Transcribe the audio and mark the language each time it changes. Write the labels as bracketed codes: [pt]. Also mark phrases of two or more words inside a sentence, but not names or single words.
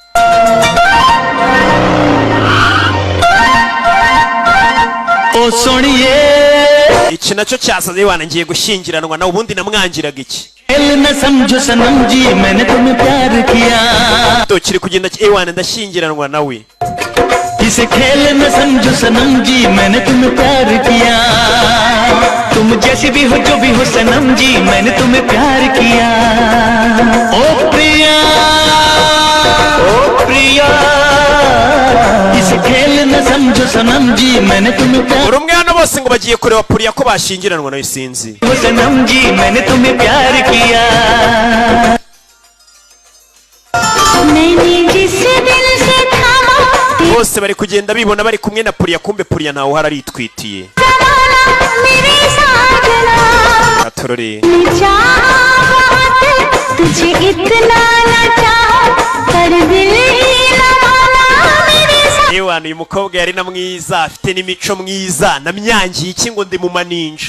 [hi] ओ सोनिये [rw] iki nacyo cyasaze wana ngiye gushyingiranwa nawe ubundi namwangiraga iki. Kiri kugenda wana ndashyingiranwa nawe. [hi] इसे खेल न समझो सनम जी मैंने तुम्हें प्यार किया तुम जैसी भी हो जो भी हो सनम जी मैंने तुम्हें प्यार किया ओ प्रिया इसे खेल न समझो सनम जी मैंने तुम्हें प्यार [rw] urumwana bose ngo bagiye kureba Puriya ko bashyingiranwa nawe sinzi [hi] सनम जी मैंने तुम्हें प्यार किया मैंने जिस दिल से [rw] bose bari kugenda bibona bari kumwe na Puriya, kumbe Puriya ntawe uhari aritwitiye. Atorore Ewana uyu mukobwa yari na mwiza, afite n'imico mwiza, namyangiye iki ngo ndi mu maninja.